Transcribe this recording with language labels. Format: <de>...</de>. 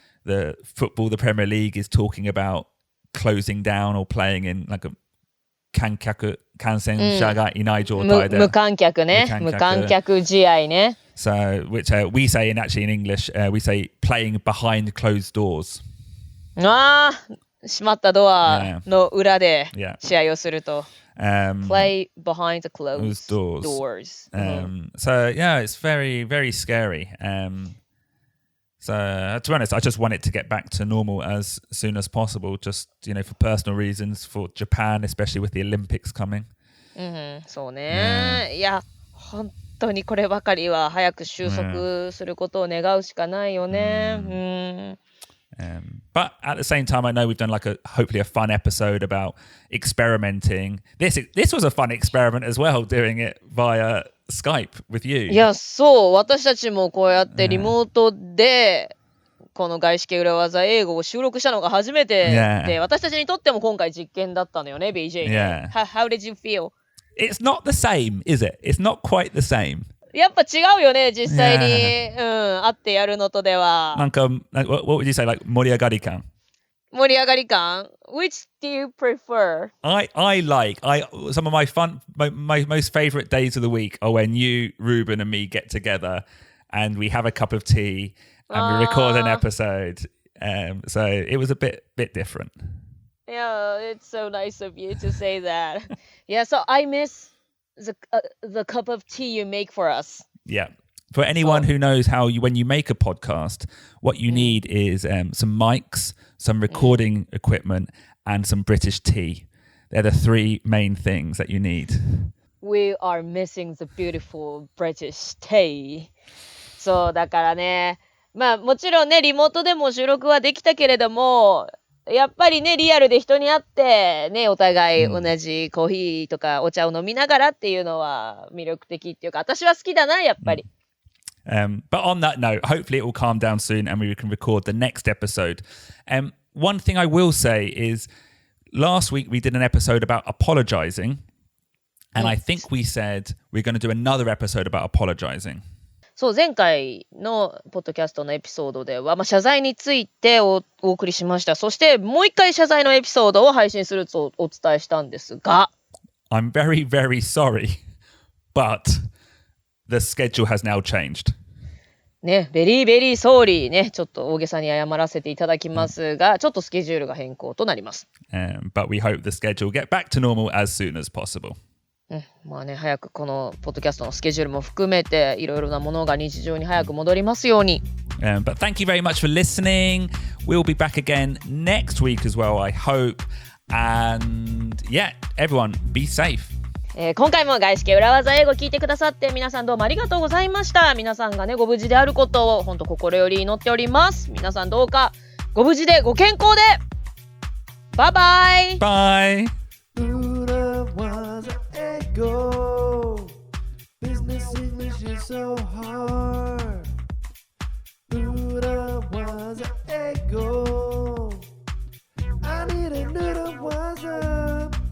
<en>The Premier League is talking about closing down or playing in like a</en> <ja>感染者がいない状態で。無観客ね。無観客試合ね。</ja> <en>So, which we say in English, we say playing behind closed doors.</en> <ja>ああ、閉まったドアの裏で試合をすると。</ja> <en>Play behind the closed doors. So, yeah, it's very, very scary. So, to be honest, I just want it to get back to normal as soon as possible, just, you know, for personal reasons, for Japan, especially with the Olympics coming.</en> <ja>そうね。いや、本当にこればかりは早く収束することを願うしかないよね。</ja> <en>But at the same time, I know we've done like hopefully a fun episode about experimenting. This was a fun experiment as well, doing it via Skype with you.</en> <ja>いや、そう。私たちもこうやってリモートで、この外資系裏技英語を収録したのが初めてで、私たちにとっても今回実験だったのよね、BJ。</ja> <en>How did you feel? It's not the same, is it? It's not quite the same.</en> <ja>やっぱ違うよね、実際に、会ってやるのとでは。</ja> <en>なんか、what would you say, like</en> <ja>盛り上がり感? 盛り上がり感</ja> <en>Which do you prefer? I like some of my most favorite days of the week are when you, Ruben, and me get together and we have a cup of tea and we record an episode. So it was a bit different. Yeah, it's so nice of you to say that. Yeah, so I miss the cup of tea you make for us. Yeah. For anyone who knows when you make a podcast, what you need is some mics, some recording equipment, and some British tea. They're the three main things that you need. We are missing the beautiful British tea.</en> <ja>そう、だからね、まあもちろんね、リモートでも収録はできたけれども、やっぱりね、リアルで人に会って、ね、お互い同じコーヒーとかお茶を飲みながらっていうのは魅力的っていうか、私は好きだな、やっぱり。</ja> <en>But on that note, hopefully it will calm down soon and we can record the next episode. One thing I will say is last week we did an episode about apologizing. And I think we said we're going to do another episode about apologizing.</en> <ja>そう、前回のポッドキャストのエピソードでは、謝罪についてお送りしました。そしてもう一回謝罪のエピソードを配信するとお伝えしたんですが、</ja> <en>I'm very, very sorry, but the schedule has now changed.</en> <ja>ね、ベリーベリーソーリーね、ちょっと大げさに謝らせていただきますが、ちょっとスケジュールが変更となります。</ja> <en>But we hope the schedule will get back to normal as soon as possible.</en> <ja>まあね、早くこのポッドキャストのスケジュールも含めていろいろなものが日常に早く戻りますように。</ja> <en>But thank you very much for listening. We'll be back again next week as well, I hope. And yeah, everyone, be safe.</en> <ja>今回も外資系裏技英語聞いてくださって皆さんどうもありがとうございました。皆さんがねご無事であることを本当心より祈っております。皆さんどうかご無事でご健康で。バイバイ。バイ。</ja> <en>裏技英語 Business English is so hard 裏技英語 I need a little 技</en>